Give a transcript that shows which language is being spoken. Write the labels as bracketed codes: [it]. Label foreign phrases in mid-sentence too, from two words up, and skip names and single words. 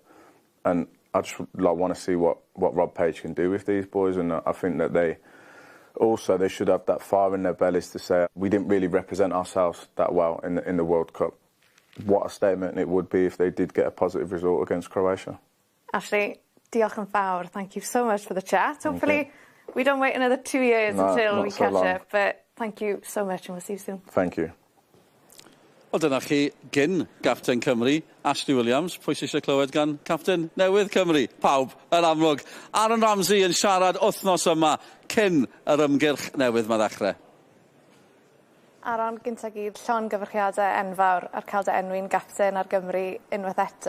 [en] And I just want to see what Rob Page can do with these boys. And I think that they should have that fire in their bellies to say, we didn't really represent ourselves that well in the World Cup. What a statement it would be if they did get a positive result against Croatia. [cy] Ashley, diolch yn fawr. [en] Thank you so much for the chat. Hopefully we don't wait another 2 years until we catch up. But thank you so much, and we'll see you soon. Thank you. [cy] Wel, dyna chi gyn Captain Cymru, Ashley Williams, pwy sy'n eisiau clywed gan Captain Newydd Cymru. Pawb, yn amlwg. Aaron Ramsey yn siarad wythnos yma cyn yr ymgyrch newydd ma ddechrau. Aaron, gynta gyd, llongyfarchiadau enfawr ar cael dy enwi'n Captain ar Gymru unwaith eto.